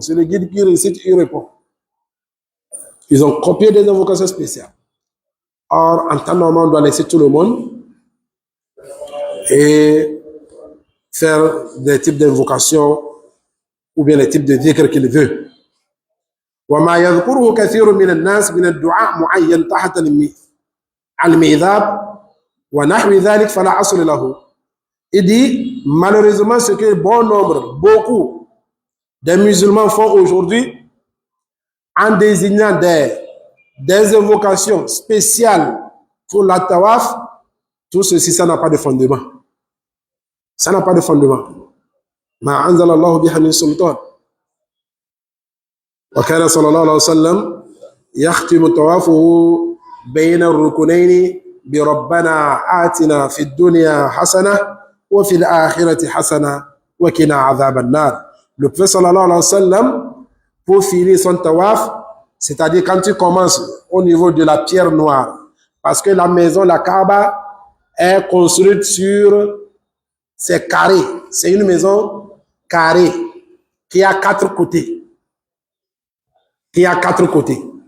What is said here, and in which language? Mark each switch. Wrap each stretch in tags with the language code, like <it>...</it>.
<fr>C'est le guide qui récite, il répond. Ils ont copié des invocations spéciales. Or, en temps normal, on doit laisser tout le monde et faire des types d'invocations ou bien les types de dhikr qu'il veut.</fr> <ar>وما يذكره كثير من الناس من الدعاء معين تحت الميثاق ونحو ذلك فلا أصل له.</ar> <fr>Il dit, malheureusement, ce que bon nombre, beaucoup des musulmans font aujourd'hui en désignant des invocations spéciales pour la tawaf, tout ceci, ça n'a pas de fondement. Ça n'a pas de fondement.</fr> <ar>Ma anzala Allahu biha min sultan. وكان صلى الله عليه وسلم يختم طوافه بين الركنين بربنا آتنا في الدنيا حسنة وفي الآخرة حسنة وقنا عذاب النار.</ar> <fr>Le prophète sallallahu alayhi wa sallam, pour finir son tawaf, c'est-à-dire quand tu commences au niveau de la pierre noire, parce que la maison, la Kaaba, est construite sur ces carrés. C'est une maison carrée qui a 4 côtés. Qui a 4 côtés.</fr>